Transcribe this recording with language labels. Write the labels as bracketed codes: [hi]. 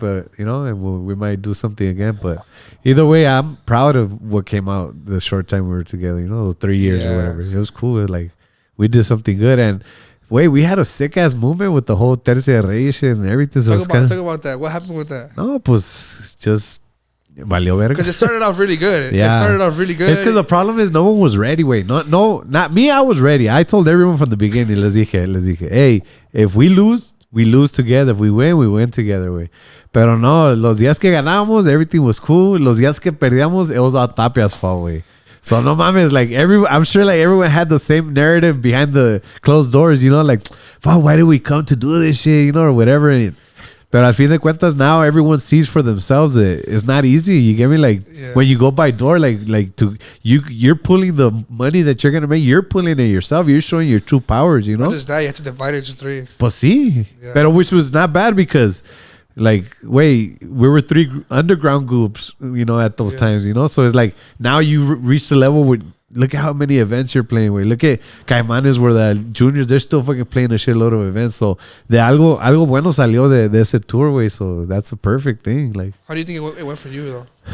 [en] But you know, and we might do something again. But either way, I'm proud of what came out the short time we were together. You know, 3 years or whatever. It was cool. Like, we did something good and. Wait, we had a sick ass movement with the whole Tercia de Reyes shit and everything. So talk about that. What happened with that? [es] No, pues [en] just [es] valió verga. [en] Because it started off really good. Yeah. It started off really good. It's because the problem is no one was ready. Wait, not me. I was ready. I told everyone from the beginning. [es] Les dije, [en] hey, if we lose together. If we win together, way. [es] Pero no, los días que ganamos, [en] everything was cool. [es] Los días que perdíamos, [en] it was all Tapia's fault, way. So [es] no mames, [en] like I'm sure like everyone had the same narrative behind the closed doors, you know, like, wow, why did we come to do this shit, you know, or whatever. But [es] al fin de cuentas, [en] now everyone sees for themselves. It's not easy. You get me? Like when you go by door, you're pulling the money that you're gonna make. You're pulling it yourself. You're showing your true powers. You know. Not just that, you have to divide it into 3. [es] Pues sí, [en] Yeah. [es] Pero [en] which was not bad because Like, wait, we were 3 underground groups, at those times, So it's like now you reach the level where look at how many events you're playing with. Look at Caimanes, where the juniors, they're still fucking playing a shitload of events. So [es] de algo bueno salió de ese tour, way. [en] So that's a perfect thing. Like, how do you think it went for you though?